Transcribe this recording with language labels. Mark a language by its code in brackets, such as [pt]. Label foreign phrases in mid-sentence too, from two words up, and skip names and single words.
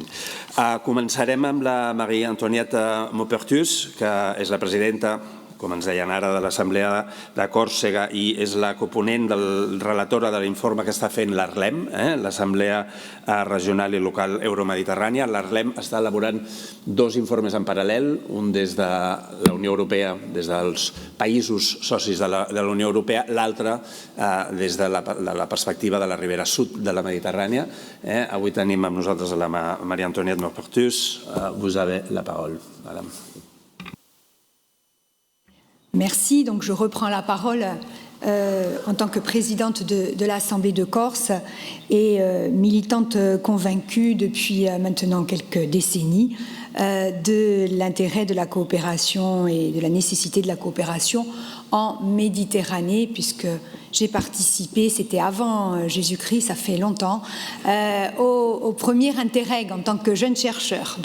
[ca] Començarem amb la Marie-Antoinette Maupertuis, que és la presidenta, com ens deien ara, de l'Assemblea de Còrsega i és la coponent relatora de l'informe que està fent l'ARLEM, l'Assemblea Regional i Local Euromediterrània. L'ARLEM està elaborant dos informes en paral·lel, un des de la Unió Europea, des dels països socis de la Unió Europea, l'altre des de la perspectiva de la ribera sud de la Mediterrània. Avui tenim amb nosaltres la Marie-Antoinette Maupertuis. [fr] Vous avez la parole, madame. Merci. Donc je reprends la parole en tant que présidente de l'Assemblée de Corse et militante convaincue depuis maintenant quelques décennies de l'intérêt de la coopération et de la nécessité de la coopération en Méditerranée, puisque j'ai participé, c'était avant Jésus-Christ, ça fait longtemps, au premier Interreg en tant que jeune chercheur.